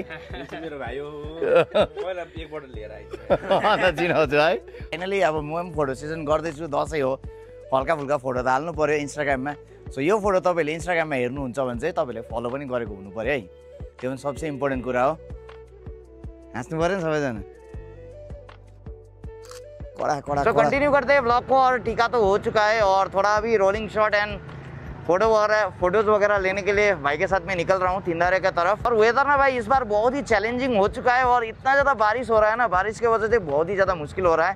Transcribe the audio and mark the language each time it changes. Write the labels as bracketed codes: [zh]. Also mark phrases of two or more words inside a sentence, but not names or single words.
[ne] मेरो भाइ हो पहिला एकपल्ट लिएर आइछ चिनाउँछु है। फाइनली अब म पनि फोटो सेसन गर्दैछु, दसैँ हो, हल्का फुल्का फोटो त हाल्नु पऱ्यो इन्स्टाग्राममा। सो यो फोटो तपाईँले इन्स्टाग्राममा हेर्नुहुन्छ भने चाहिँ तपाईँले फलो पनि गरेको हुनु पऱ्यो है, त्यो पनि सबसे इम्पोर्टेन्ट कुरा हो। हाँस्नु पऱ्यो नि सबैजना। [hi] तो कंटिन्यू करते हैं ब्लॉग को। और टीका तो हो चुका है और थोड़ा अभी [en] rolling shot and photos [hi] वगैरह लेने के लिए भाई के साथ में निकल रहा हूँ तिंदारे की तरफ। और वेदर ना भाई इस बार बहुत ही चैलेंजिंग हो चुका है और इतना ज़्यादा बारिश हो रहा है ना, बारिश की वजह से बहुत ही ज़्यादा मुश्किल हो रहा है।